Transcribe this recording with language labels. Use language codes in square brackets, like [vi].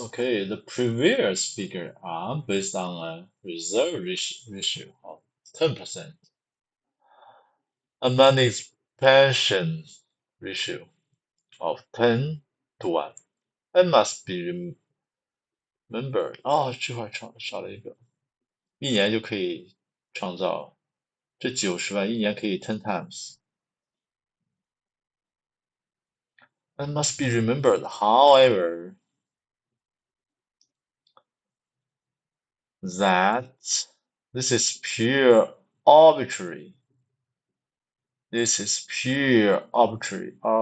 [en] Okay, the previous figure are based on a reserve ratio of 10%, a money expansion ratio of 10 to 1, and must be remembered. [zh] 哦，这块少了一个，一年就可以创造这90万，一年可以 [en] ten times. And must be remembered, however, that this is pure arbitrary. This is pure arbitrary.